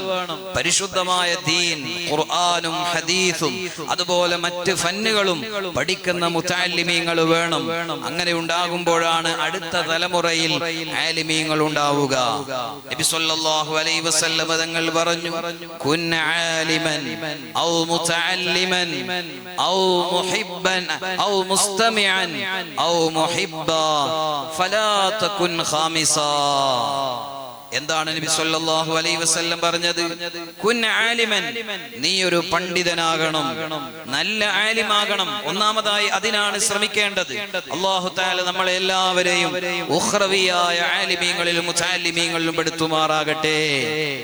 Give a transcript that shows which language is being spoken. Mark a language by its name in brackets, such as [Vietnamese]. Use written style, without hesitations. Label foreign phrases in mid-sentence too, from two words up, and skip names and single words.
[Malayalam] പരിശുദ്ധമായ ദീൻ, ഖുർആനും ഹദീസും അതുപോലെ മറ്റ് ഫന്നുകളും പഠിക്കുന്ന മുതഅല്ലിമീങ്ങൾ വേണം. അങ്ങനെ ഉണ്ടാകുമ്പോഴാണ് അടുത്ത തലമുറയിൽ ആലിമീങ്ങൾ ഉണ്ടാവുക. നബി [Arabic] صلى الله عليه وسلم [Malayalam] തങ്ങൾ പറഞ്ഞു, [Arabic] كن عالما أو متعلما أو محبا أو مستمعا أو محبا فلا تكن خامسا. [Malayalam] എന്താണ് നബി [Arabic] صلى الله عليه وسلم [Malayalam] പറഞ്ഞത്? [Arabic] كن عالما, [Malayalam] നീ ഒരു പണ്ഡിതനാകണം, നല്ല ആലിമാകണം. ഒന്നാമതായി അതിനാണ് ശ്രമിക്കേണ്ടത്. [Arabic] الله تعالى [Malayalam] നമ്മളെ എല്ലാവരെയും ഉഖ്റവിയായ ആലിമീങ്ങളിലും മുതഅല്ലിമീങ്ങളിലും പെടുത്തുമാറാകട്ടെ.